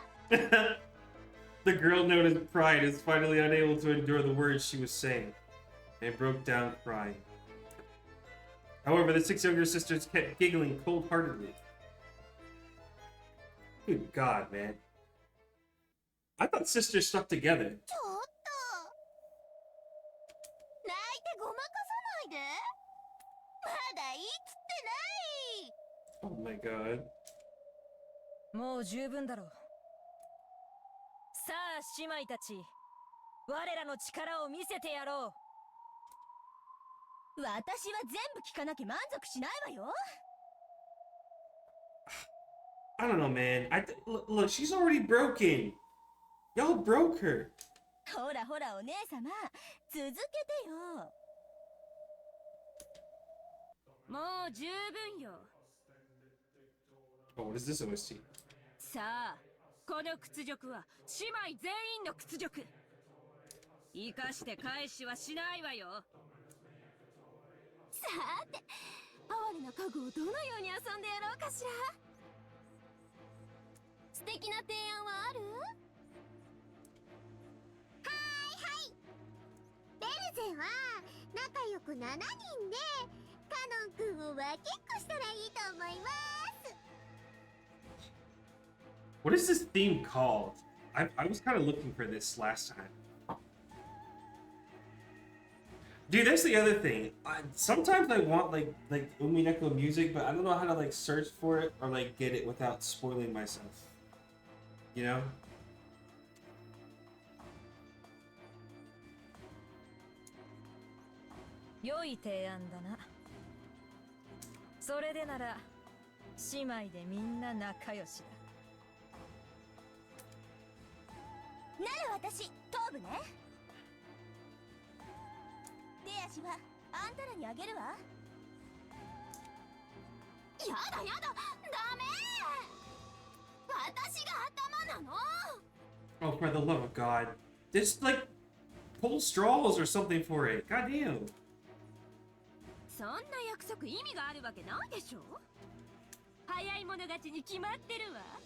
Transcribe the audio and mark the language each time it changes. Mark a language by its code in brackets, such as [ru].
[en] The girl known as Pride is finally unable to endure the words she was saying and broke down crying. However, the 6 younger sisters kept giggling cold-heartedly. Good God, man. I thought sisters stuck together. [ja] ちょっと泣いてごまかさないでまだいいっつってない [en] Oh my god. [ja] もう十分だろう。さあ姉妹たち、我らの力を見せてやろう。私は全部聞かなきゃ満足しないわよ [en] I don't know, man. Look, she's already broken. Y'all broke her. [ja] ほらほらお姉様続けてよもう十分よ。 [en] Oh, what is this OST? [ja] さあ、この屈辱は姉妹全員の屈辱。生かして返しはしないわよ。さーて哀れな家具をどのように遊んでやろうかしら素敵な提案はあるはいベルゼは何仲良く7人でカノン君を分けっこしたらいいと思います。 [en] What is this theme called? I was kind of looking for this last time. Dude, that's the other thing. Sometimes I want like Umineko music, but I don't know how to like search for it or like get it without spoiling myself. You know? [ja] 良い提案だな。それでなら姉妹でみんな仲良しだ。なら私頭部ね。手足はあんたらにあげるわ。やだやだ、ダメ。私が頭なの。 [en] Oh, for the love of God. Just like pull straws or something for it. God damn. [ja] そんな約束意味があるわけないでしょ。早い者勝ちに決まってるわ。